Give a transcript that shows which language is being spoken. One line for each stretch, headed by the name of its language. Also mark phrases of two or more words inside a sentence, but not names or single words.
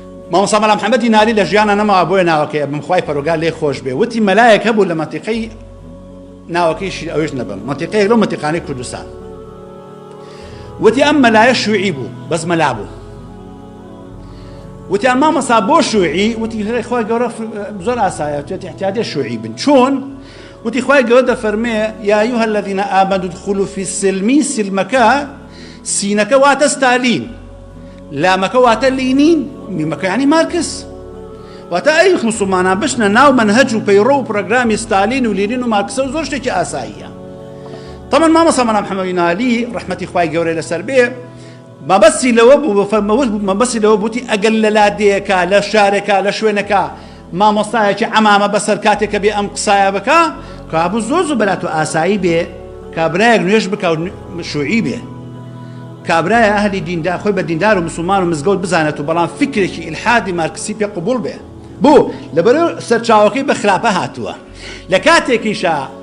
Central Kurdish: مامۆستا مەلا محەممەدی نالی لە ژیانە نەماوە بۆیە ناوەکەی بمخوای پەرۆگار لێ خۆش بێ وتی مەلایەک هەبوو لە مەنتیقەی ناوەکەیشی ئەوش نەبم مەنتیقەیەک لەو مەنتیقانەی کوردستان وتی ئەم مەلایە شوعی بوو بەس مەلا بوو وتیان مامۆستا بۆ شوعی وتی خۆی گەورە زۆر ئاسایە توێتی احتیاجی شوعی بن چۆن وتی خۆی گەورە دەفەرمێ
Arabic: یا أيها الذين آمنوا ادخلوا في السلم
Central Kurdish: سلمەکە سینەکە واتە ستالین لامەکە واتە لینین میمەکە یعنی مارکس واتە ئەی مسلمانان بشنە ناو منهج و پەیڕۆ و پرۆگرامی ستالین و لینین و مارکسە و زۆر شتێکی ئاساییە طبعا مامۆستا مەلا محەممەدی نالی ڕەحمەتی خوای گەورەی لەسەر بێ مەبەستی لەوە بوو مەبەستی لەوە بوتی ئەگەر لە لادەیەکە لە شارێکە لە شوێنەکە مامۆستایەکی عەمامە بەسەر کاتێکە بێ ئەم قسایە بکە کابوو زۆر زوو بەلات و ئاسایی بێ کابرایەک نوێژ بکە و شوعی بێ کابرایە ئەهلی دیندار خۆی بە دیندار و مسلمان و مزگەوت بزانێت و بەڵام فکرێکی ئیلحادی مارکسی پێ قبول بێ بوو لەبەرەوە سەرچاوەکەی بە خراپە هاتووە لە کاتێکیشە